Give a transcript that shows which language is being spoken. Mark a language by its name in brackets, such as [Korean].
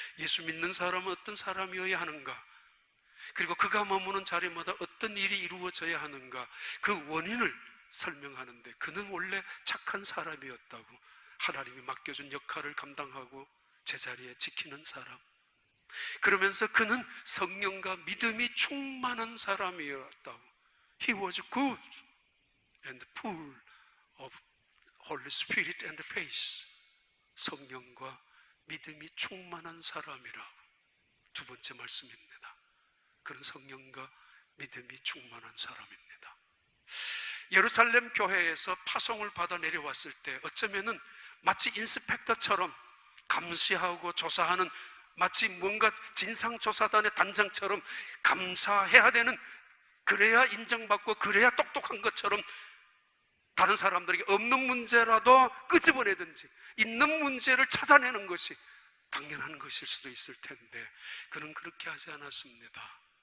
[Korean] 예수 믿는 사람은 어떤 사람이어야 하는가, 그리고 그가 머무는 자리마다 어떤 일이 이루어져야 하는가, 그 원인을 설명하는데, 그는 원래 착한 사람이었다고. 하나님이 맡겨준 역할을 감당하고 제자리에 지키는 사람. 그러면서 그는 성령과 믿음이 충만한 사람이었다고. [English] He was good and full of Holy Spirit and faith. [Korean] 성령과 믿음이 충만한 사람이라고. 두 번째 말씀입니다. 그런 성령과 믿음이 충만한 사람입니다. 예루살렘 교회에서 파송을 받아 내려왔을 때 어쩌면은 마치 인스펙터처럼 감시하고 조사하는, 마치 뭔가 진상조사단의 단장처럼 감사해야 되는, 그래야 인정받고 그래야 똑똑한 것처럼 다른 사람들에게 없는 문제라도 끄집어내든지 있는 문제를 찾아내는 것이 당연한 것일 수도 있을 텐데, 그는 그렇게 하지 않았습니다.